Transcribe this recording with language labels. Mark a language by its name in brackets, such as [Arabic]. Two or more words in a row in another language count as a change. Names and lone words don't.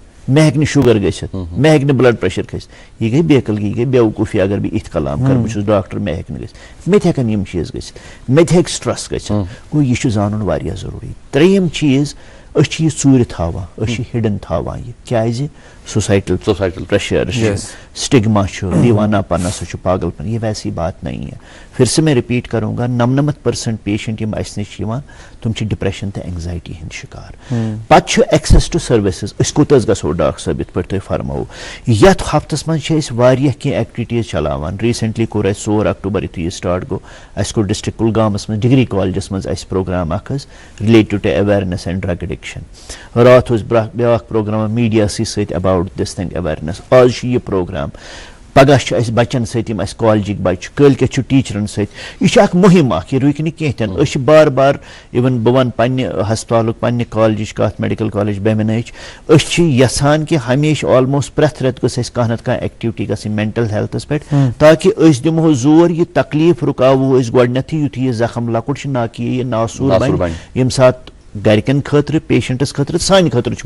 [Kashmiri] مے ہیٚکہِ نہٕ شُگر گٔژھِتھ مے ہیٚکہِ نہٕ [English] blood pressure [Kashmiri] کھٔسِتھ یہِ گٔے بیقٕلگی یہِ گٔے بیوقوٗفی اگر بہٕ یِتھ کلام کرٕ بہٕ چھُس ڈاکٹر مے ہیٚکہِ نہٕ گٔژھِتھ مےٚ تہِ ہیٚکن یِم چیٖز گٔژھِتھ مےٚ تہِ ہیٚکہِ سٹرس گٔژھِتھ گوٚو یہِ چھُ زانُن واریاہ ضروٗری ترٛیٚیِم چیٖز أسۍ چھِ یہِ ژوٗرِ تھاوان أسۍ چھِ ہِڈن تھاوان یہِ کیازِ [English] societal pressure [Kashmiri] سٹگما چھُ دیوانہ پن سُہ چھُ پاگل پن [Urdu] یہ ویسی بات نہیں ہے پھر سے میں رپیٹ کروں گا [Kashmiri] 99% پیشنٹ یم اسہِ نِش چھِ یِوان تِم چھِ ڈپریشن تہٕ اینگزائٹی ہٕنٛدۍ شکار پتہٕ چھُ [English] access to services [Kashmiri] أسۍ کوٚت گژھو ڈاکٹر صٲب یِتھ پٲٹھۍ تُہۍ فرموو یتھ ہفتس منٛز چھِ أسۍ واریاہ کینٛہہ ایکٹیویٹیٖز چلاوان ریٖسنٹلی کوٚر اَسہِ 4 اکٹوبر یُتھُے یہِ سٹارٹ گوٚو اَسہِ کوٚر ڈسٹرکٹ کُلگامس منٛز ڈگری کالجس منٛز اَسہِ پروگرام اکھ حظ [English] related to awareness and drug addiction [Kashmiri] راتھ اوس بیاکھ پروگرام میٖڈیاسٕے سۭتۍ [English] about this thing awareness [Kashmiri] آز چھُ یہِ پروگرام پگہ چھُ اَسہِ بچن سۭتۍ یِم اَسہِ کالجِکۍ بچہِ کٲلکٮ۪تھ چھُ ٹیٖچرن سۭتۍ یہِ چھُ اکھ مُہِم اکھ یہِ رُکہِ نہٕ کینٛہہ تہِ نہٕ أسۍ چھِ بار بار اِوٕن بہٕ ونہٕ پننہِ ہسپتالُک پننہِ کالجِچ کتھ [English] medical college [Kashmiri] بیمنٕچ أسۍ چھِ یژھان کہِ ہمیشہِ آلموسٹ پرٛٮ۪تھ رٮ۪تہٕ گٔژھ اَسہِ کانٛہہ نتہٕ کانٛہہ ایکٹیوٹی گژھٕنۍ مینٹل ہیلتھس پٮ۪ٹھ تاکہِ أسۍ دِمہو زور یہِ تکلیٖف رُکاوو أسۍ گۄڈنیتھٕے یُتھُے یہِ زخم لۄکُٹ چھُ نہ کہِ یہِ ناسوٗر بنہِ ییٚمہِ ساتہٕ گرِکٮ۪ن خٲطرٕ پیشنٹس خٲطرٕ سانہِ خٲطرٕ چھُ